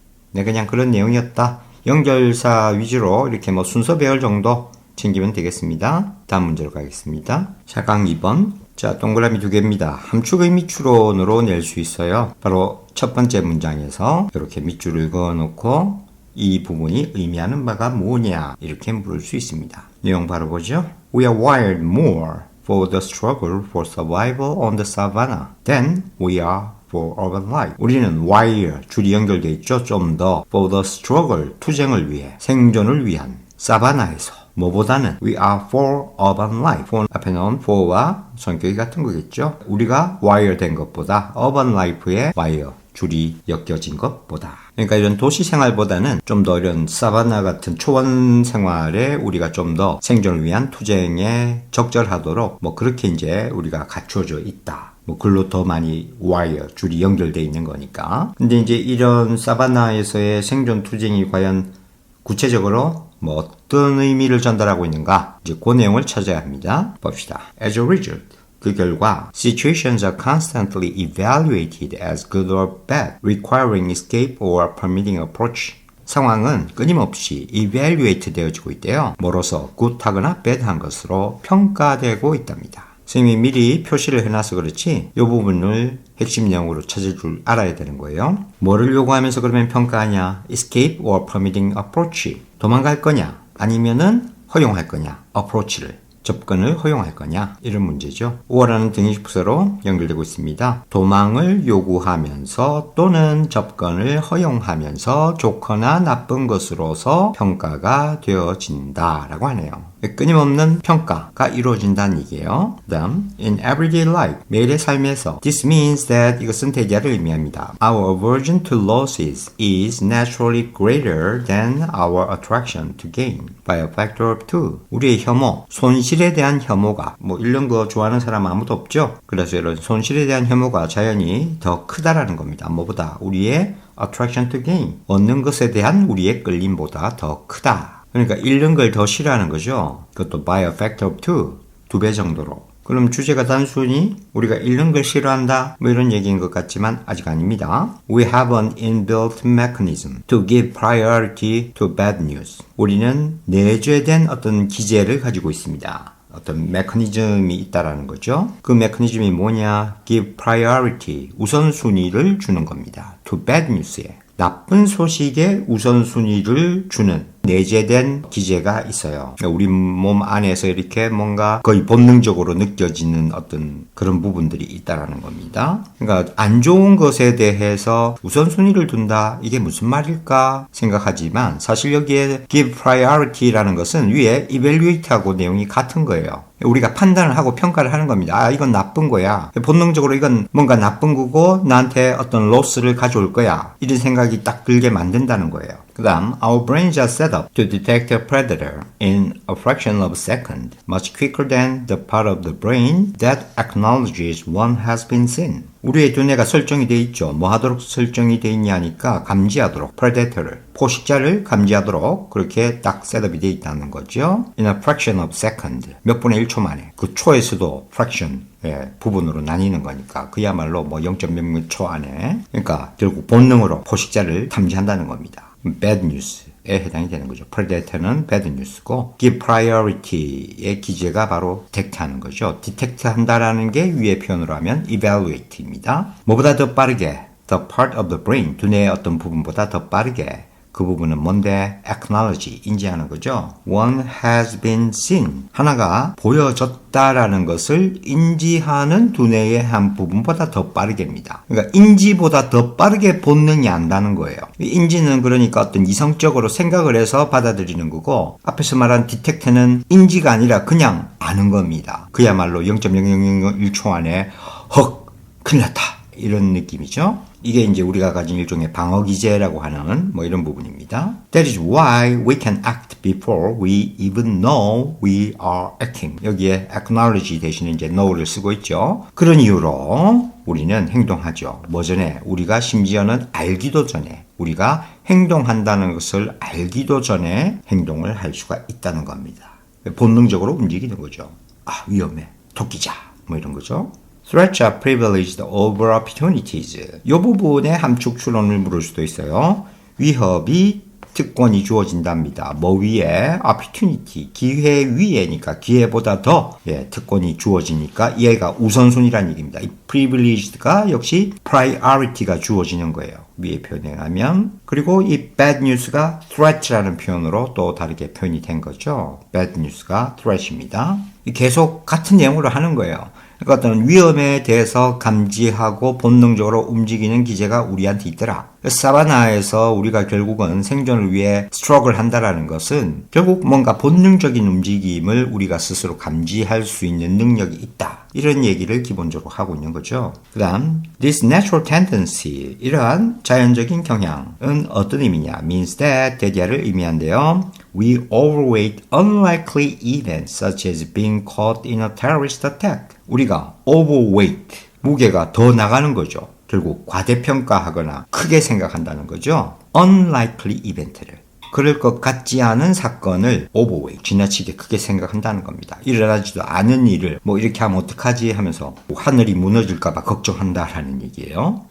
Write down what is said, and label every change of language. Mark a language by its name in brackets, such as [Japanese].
[Korean] 네, 그냥 그런 내용이었다. 연결사 위주로 이렇게 뭐 순서 배열 정도 챙기면 되겠습니다. 다음 문제로 가겠습니다. 사강 2번. 자, 동그라미 2개입니다. 함축의 밑줄론으로 낼 수 있어요. 바로 첫 번째 문장에서 이렇게 밑줄을 그어놓고 이 부분이 의미하는 바가 뭐냐 이렇게 물을 수 있습니다. 내용 바로 보죠. [English] We are wired more for the struggle for survival on the savannah than we are for urban life. [Korean] 우리는 wire, 줄이 연결되어 있죠. 좀 더 [English] for the struggle, [Korean] 투쟁을 위해, 생존을 위한 사바나에서 뭐보다는 [English] we are for urban life. [Korean] for 앞에 나온 for와 성격이 같은 거겠죠. 우리가 wire 된 것보다 urban life의 wire, 줄이 엮여진 것보다. 그러니까 이런 도시 생활보다는 좀 더 이런 사바나 같은 초원 생활에 우리가 좀 더 생존을 위한 투쟁에 적절하도록 뭐 그렇게 이제 우리가 갖춰져 있다. 뭐 글로 더 많이 와이어, 줄이 연결되어 있는 거니까. 근데 이제 이런 사바나에서의 생존 투쟁이 과연 구체적으로 뭐 어떤 의미를 전달하고 있는가? 이제 그 내용을 찾아야 합니다. 봅시다. [English] As a result, [Korean] 그 결과 [English] situations are constantly evaluated as good or bad, requiring escape or permitting approach. [Korean] 상황은 끊임없이 evaluate 되어지고 있대요. 뭐로서 굿하거나 bad한 것으로 평가되고 있답니다. 선생님이 미리 표시를 해놔서 그렇지 이 부분을 핵심 내용으로 찾을 줄 알아야 되는 거예요. 뭐를 요구하면서 그러면 평가하냐? [English] Escape or permitting approach. [Korean] 도망갈 거냐? 아니면은 허용할 거냐? approach를. 접근을 허용할 거냐? 이런 문제죠. 5라는 등위식부사로 연결되고 있습니다. 도망을 요구하면서 또는 접근을 허용하면서 좋거나 나쁜 것으로서 평가가 되어진다라고 하네요. 끊임없는 평가가 이루어진다는 얘기예요. 다음, [English] in everyday life, [Korean] 매일의 삶에서 [English] this means that [Korean] 이것은 대자를 의미합니다. [English] Our aversion to losses is naturally greater than our attraction to gain by a factor of 2. [Korean] 우리의 혐오, 손실에 대한 혐오가 뭐 이런 거 좋아하는 사람 아무도 없죠. 그래서 이런 손실에 대한 혐오가 자연히 더 크다라는 겁니다. 뭐보다 우리의 [English] attraction to gain, [Korean] 얻는 것에 대한 우리의 끌림보다 더 크다. 그러니까 잃는 걸 더 싫어하는 거죠. 그것도 [English] by a factor of 2, [Korean] 2배 정도로. 그럼 주제가 단순히 우리가 잃는 걸 싫어한다 뭐 이런 얘기인 것 같지만 아직 아닙니다. [English] We have an inbuilt mechanism to give priority to bad news. [Korean] 우리는 내재된 어떤 기제를 가지고 있습니다. 어떤 메커니즘이 있다라는 거죠. 그 메커니즘이 뭐냐? [English] Give priority, [Korean] 우선순위를 주는 겁니다. [English] To bad news에. [Korean] 나쁜 소식에 우선순위를 주는 내재된 기제가 있어요. 우리 몸 안에서 이렇게 뭔가 거의 본능적으로 느껴지는 어떤 그런 부분들이 있다라는 겁니다. 그러니까 안 좋은 것에 대해서 우선순위를 둔다. 이게 무슨 말일까 생각하지만 사실 여기에 give priority라는 것은 위에 evaluate하고 내용이 같은 거예요. 우리가 판단을 하고 평가를 하는 겁니다. 아, 이건 나쁜 거야. 본능적으로 이건 뭔가 나쁜 거고 나한테 어떤 로스를 가져올 거야. 이런 생각이 딱 들게 만든다는 거예요. 그 다음, [English] our brains are set up to detect a predator in a fraction of a second, much quicker than the part of the brain that acknowledges one has been seen. [Korean] 우리의 두뇌가 설정이 돼 있죠. 뭐 하도록 설정이 돼 있냐니까 감지하도록, predator를, 포식자를 감지하도록 그렇게 딱 셋업이 돼 있다는 거죠. [English] In a fraction of a second, [Korean] 몇 분의 1초 만에. 그 초에서도 fraction, 부분으로 나뉘는 거니까 그야말로 뭐 0.몇 초 안에. 그러니까 결국 본능으로 포식자를 탐지한다는 겁니다. bad news에 해당이 되는 거죠. predator는 bad news고 give priority의 기제가 바로 detect하는 거죠. detect 한다라는 게 위의 표현으로 하면 evaluate입니다. 뭐보다 더 빠르게 [English] the part of the brain, [Korean] 두뇌의 어떤 부분보다 더 빠르게 그 부분은 뭔데? acknowledge, 인지하는 거죠. [English] One has been seen. [Korean] 하나가 보여졌다라는 것을 인지하는 두뇌의 한 부분보다 더 빠르게입니다. 그러니까 인지보다 더 빠르게 본능이 안다는 거예요. 인지는 그러니까 어떤 이성적으로 생각을 해서 받아들이는 거고 앞에서 말한 detect는 인지가 아니라 그냥 아는 겁니다. 그야말로 0.0001초 안에 헉! 큰일 났다. 이런 느낌이죠. 이게 이제 우리가 가진 일종의 방어 기제라고 하는 뭐 이런 부분입니다. [English] That is why we can act before we even know we are acting. [Korean] 여기에 acknowledge 대신에 이제 know를 쓰고 있죠. 그런 이유로 우리는 행동하죠. 뭐 전에 우리가 심지어는 알기도 전에 우리가 행동한다는 것을 알기도 전에 행동을 할 수가 있다는 겁니다. 본능적으로 움직이는 거죠. 아, 위험해. 토끼자. 뭐 이런 거죠. [English] Threats are privileged over opportunities. [Korean] 이 부분에 함축 추론을 물을 수도 있어요. 위협이 특권이 주어진답니다. 뭐 위에? opportunity, 기회 위에니까 기회보다 더 특권이 주어지니까 얘가 우선순위라는 얘기입니다. 이 privileged가 역시 priority가 주어지는 거예요. 위에 표현에 하면. 그리고 이 bad news가 threat라는 표현으로 또 다르게 표현이 된 거죠. bad news가 threat입니다. 계속 같은 내용으로 하는 거예요. 그러니까 어떤 위험에 대해서 감지하고 본능적으로 움직이는 기제가 우리한테 있더라. 사바나에서 우리가 결국은 생존을 위해 스트러글 한다라는 것은 결국 뭔가 본능적인 움직임을 우리가 스스로 감지할 수 있는 능력이 있다. 이런 얘기를 기본적으로 하고 있는 거죠. 그 다음, [English] this natural tendency, [Korean] 이러한 자연적인 경향은 어떤 의미냐? [English] means that, [Korean] 대디아를 의미한대요. [English] We overweight unlikely events such as being caught in a terrorist attack. [Korean] 우리가 overweight, 무게가 더 나가는 거죠. 결국 과대평가하거나 크게 생각한다는 거죠. unlikely event를. 그럴 것 같지 않은 사건을 overweight, 지나치게 크게 생각한다는 겁니다. 일어나지도 않은 일을 뭐 이렇게 하면 어떡하지 하면서 하늘이 무너질까봐 걱정한다라는 얘기예요.